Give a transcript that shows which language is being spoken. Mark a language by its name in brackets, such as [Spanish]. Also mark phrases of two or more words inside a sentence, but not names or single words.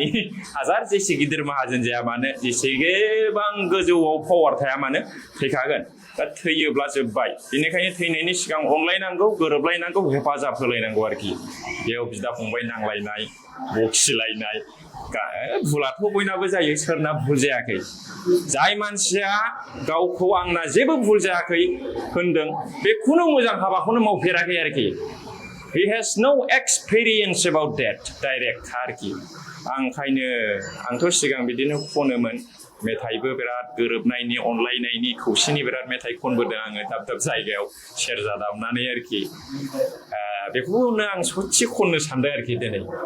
[Bodo] हाजार जेसे गिदिर माहाजोन जाया मानो जेसेबां गोजौआव पावार थाया मानो थैखागोन दा थैयोब्ला जोब्बाय बेनिखायनो थैनायनि सिगां अनलायनांगौ गोरोबलायनांगौ हेफाजाब होलायनांगौ आरोखि बेयाव बिदा फंबाय नांलायनाय बखिलायनाय भुलाथ' बयनाबो जायो सोरना भुल जायाखै जाय मानसिया गावखौ आंना जेबो भुल जायाखै होनदों बेखौनो मोजां हाबाखौनो मावफेराखै आरोखि [English] he has no experience about that [Bodo] डाइरेक्ट आरोखि आंथ' सिगां बिदिनो खनोमोन मेथाइबो बिराद गोरोबनायनि अनलायनायनि खौसेनि बिराद मेथाइ खनबोदों आङो दाब दाब जायगायाव सेरजा दामनानै आरोखि बेखौनो आं ससे खननो सानदों आरोखि दिनै